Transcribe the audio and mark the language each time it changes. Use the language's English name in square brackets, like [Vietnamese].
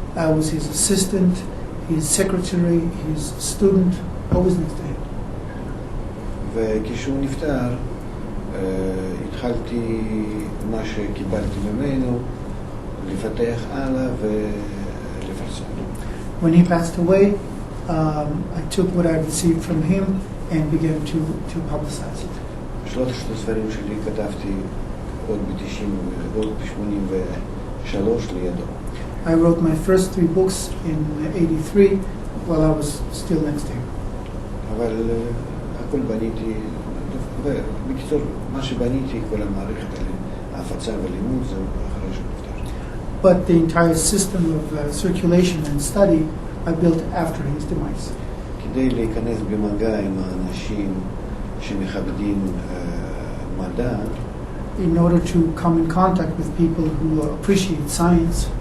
[English] I was his assistant, his secretary, his student, always next to him. [Hebrew] וכשהוא נפטר, התחלתי מה שקיבלתי ממנו, לפתח הלאה ולפרסם. [English] When he passed away, I took what I received from him and began to publicize it. [Hebrew] שלושת הספרים שלי כתבתי עוד ב-83 לידו. [English] I wrote my first 3 books in 83 while I was still next to him. [Hebrew] אבל הכל בניתי, בקיצור, מה שבניתי, כל המערכת, ההפצה והלימוד, זה אחרי שנפטר. [English] But the entire system of circulation and study I built after his demise. [Hebrew] כדי להיכנס במגע עם האנשים שמכבדים מדע, [English] In order to come in contact with people who appreciate science,